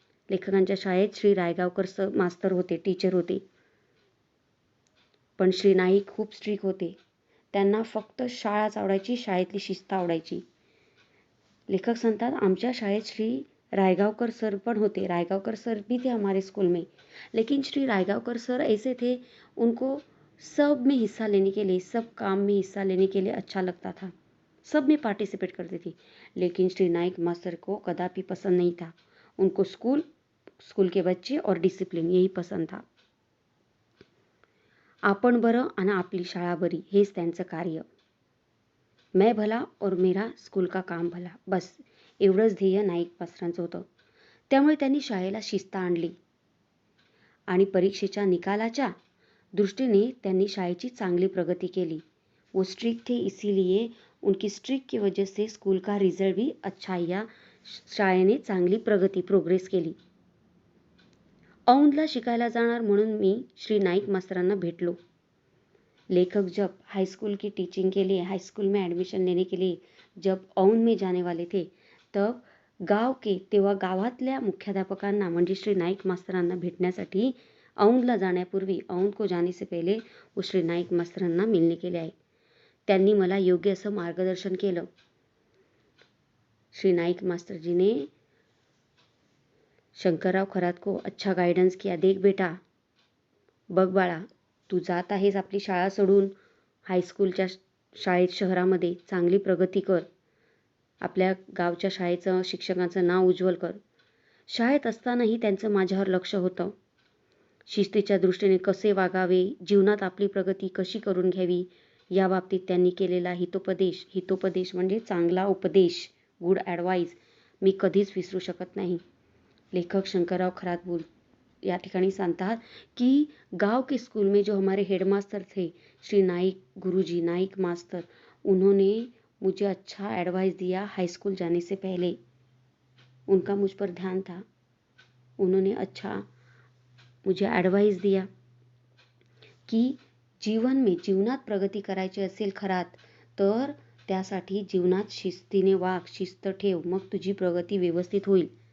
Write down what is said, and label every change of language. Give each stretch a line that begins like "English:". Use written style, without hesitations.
Marathi: लेखकांच्या शाळेत श्री रायगावकर मास्तर होते, टीचर होते. पण श्री नाईक खूप स्ट्रिक्ट होते. त्यांना फक्त शाळाच आवडायची, शाळेतली शिस्त आवडायची. लेखक सांगतात आमच्या शाळेत श्री रायगावकर सर पण होते.
Hindi: रायगावकर सर भी थे हमारे स्कूल में. लेकिन श्री रायगावकर सर ऐसे थे, उनको सब में हिस्सा लेने के लिए, सब काम में हिस्सा लेने के लिए अच्छा लगता था. सब में पार्टिसिपेट करते थे. लेकिन श्री नाईक मास्टर को कदापि पसंद नहीं था. उनको स्कूल के बच्चे और डिसिप्लिन यही पसंद था.
Marathi: आपण बरं आणि आपली शाळा बरी हेच त्यांचं कार्य.
Hindi: मैं भला और मेरा स्कूल का काम भला, बस
Marathi: एवढंच ध्येय नाईक मास्तरांचं होतं. त्यामुळे त्यांनी शाळेला शिस्त आणली आणि परीक्षेच्या निकालाच्या दृष्टीने त्यांनी शाळेची चांगली प्रगती केली.
Hindi: वो स्ट्रिक्ट थे, इसीलिए उनकी स्ट्रिक्ट की वजह से स्कूल का रिझल्ट भी अच्छा
Marathi: या शाळेने चांगली प्रोग्रेस केली. औंधला शिकायला जाणार म्हणून मी श्री नाईक मास्तरांना भेटलो.
Hindi: लेखक जब हाईस्कूल की टीचिंग के लिए हाईस्कूल में एडमिशन लेने के लिए जब औंध में जाने वाले थे तब
Marathi: तेव्हा गावातल्या मुख्याध्यापकांना म्हणजे श्री नाईक मास्तरांना भेटण्यासाठी औंधला जाण्यापूर्वी
Hindi: औंध को जाने से पहले वो श्री नाईक मास्तरांना मिलने के लिए आए.
Marathi: त्यांनी मला योग्य असं मार्गदर्शन केलं.
Hindi: श्री नाईक मास्टर जी ने शंकरराव खरात को अच्छा गाइडेंस किया. देख बेटा,
Marathi: बघ बाळा, तू जात आहेस आपली शाळा सोडून हायस्कूलच्या शाळेत शहरामध्ये, चांगली प्रगती कर. आपल्या गावच्या शाळेचं शिक्षकांचं नाव उज्ज्वल कर. शाळेत असतानाही त्यांचं माझ्यावर लक्ष होतं. शिस्तीच्या दृष्टीने कसे वागावे, जीवनात आपली प्रगती कशी करून घ्यावी याबाबतीत त्यांनी केलेला हितोपदेश म्हणजे चांगला उपदेश, गुड ॲडवाईस मी कधीच विसरू शकत नाही. लेखक शंकरराव खरात या ठिकाणी सांगतात की
Hindi: गांव के स्कूल में जो हमारे हेडमास्टर थे श्री नाईक गुरुजी, नाईक मास्टर, उन्होंने मुझे अच्छा एडवाइस दिया हाई स्कूल जाने से पहले. उनका मुझ पर ध्यान था. उन्होंने अच्छा मुझे एडवाइस दिया की
Marathi: जीवनात प्रगती करायची असेल खरात तर त्यासाठी जीवनात शिस्तीने वाग, शिस्त ठेव, मग तुझी प्रगती व्यवस्थित होईल.